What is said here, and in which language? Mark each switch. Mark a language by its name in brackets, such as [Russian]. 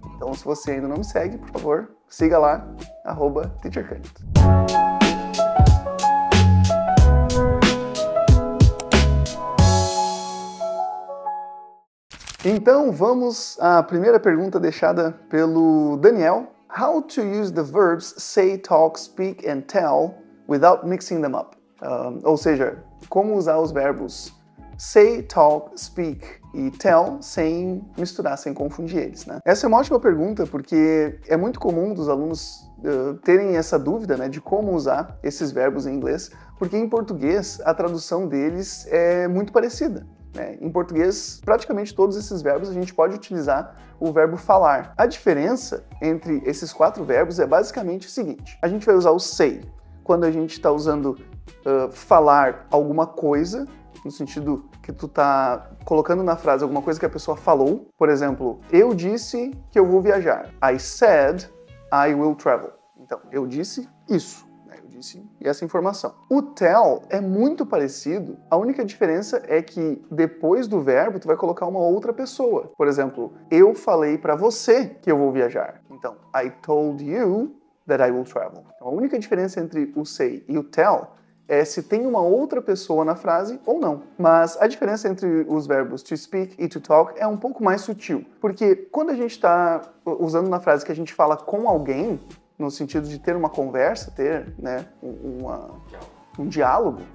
[Portuguese] Então, se você ainda não me segue, por favor, siga lá, @teachercanito. Então, vamos à primeira pergunta deixada pelo Daniel. [English] How to use the verbs say, talk, speak and tell without mixing them up? [Portuguese] Ou seja, como usar os verbos say, talk, speak e tell sem misturar, sem confundir eles, né? Essa é uma ótima pergunta porque é muito comum dos alunos terem essa dúvida, né, de como usar esses verbos em inglês, porque em português a tradução deles é muito parecida. Em português, praticamente todos esses verbos a gente pode utilizar o verbo falar. A diferença entre esses quatro verbos é basicamente o seguinte: a gente vai usar o say quando a gente está usando falar alguma coisa, no sentido que tu tá colocando na frase alguma coisa que a pessoa falou. Por exemplo, eu disse que eu vou viajar. [English] I said I will travel. [Portuguese] Então, eu disse isso. E essa informação. O tell é muito parecido, a única diferença é que depois do verbo tu vai colocar uma outra pessoa. Por exemplo, eu falei para você que eu vou viajar. Então, [English] I told you that I will travel. [Portuguese] Então, a única diferença entre o say e o tell é se tem uma outra pessoa na frase ou não. Mas a diferença entre os verbos to speak e to talk é um pouco mais sutil. Porque quando a gente está usando na frase que a gente fala com alguém, no sentido de ter uma conversa, ter, né, um diálogo.